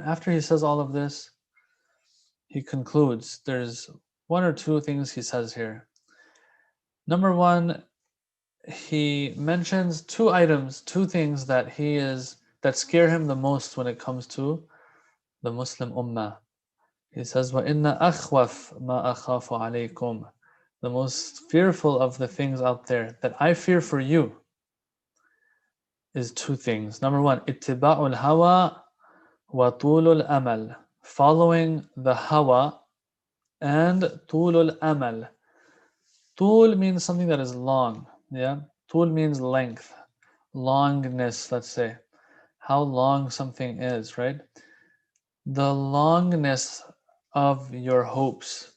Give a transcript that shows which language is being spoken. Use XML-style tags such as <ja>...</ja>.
<en>After he says all of this, he concludes. There's one or two things he says here. Number one, he mentions two things that scare him the most when it comes to the Muslim Ummah. He says,</en> <ar>وَإِنَّ أَخْوَفْ مَا أَخَافُ عَلَيْكُمْ.</ar> <en>The most fearful of the things out there that I fear for you is two things. Number one,</en> <ar>اتباع الهوى وطول الأمل.</ar> <en>Following the hawa and</en> <ar>طول الأمل.</ar> <en>طول means something that is long. Yeah, طول means length, longness, let's say. How long something is, right? The longness of your hopes.</en>